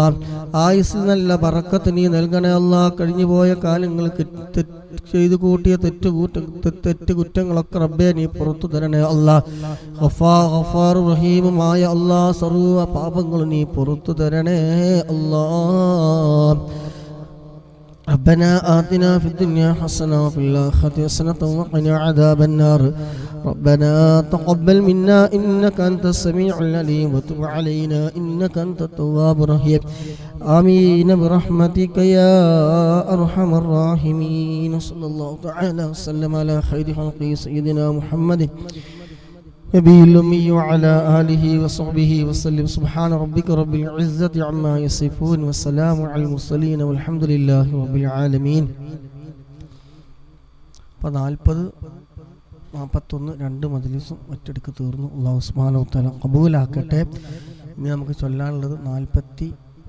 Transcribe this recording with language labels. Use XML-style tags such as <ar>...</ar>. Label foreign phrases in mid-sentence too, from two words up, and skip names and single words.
<ml>ആയുസ് നല്ല ബറക്കത്ത് നീ നൽകണേ അല്ലാ. കഴിഞ്ഞുപോയ കാലങ്ങൾക്ക് ചെയ്തു കൂട്ടിയ തെറ്റുകുറ്റങ്ങളൊക്കെ റബ്ബേ നീ പുറത്തു തരണേ അല്ലാ. ഗഫാർ റഹീമുമായ അല്ലാ, സർവ്വ പാപങ്ങളും നീ പുറത്തു തരണേ അല്ലാ.</ml> <ar>ربنا آتنا في الدنيا حسنة وفي الآخرة حسنة وقنا عذاب النار. ربنا تقبل منا إنك أنت السميع العليم وتب علينا إنك أنت التواب الرحيم. آمين برحمتك يا أرحم الراحمين. صلى الله تعالى وسلم على خير خلقه سيدنا محمد نبي الأمي وعلى آله وصحبه وسلم. سبحان ربك رب العزة عما يصفون والسلام على المرسلين والحمد لله رب العالمين.</ar> <ml>40-41 മജ്‌ലിസും ഒറ്റയടിക്ക് തീർന്നു.</ml> <ar>الله سبحانه وتعالى</ar> <ml>ഖബൂലാക്കട്ടെ. ഇനി നമുക്ക് ചൊല്ലാനുള്ളത് 40</ml>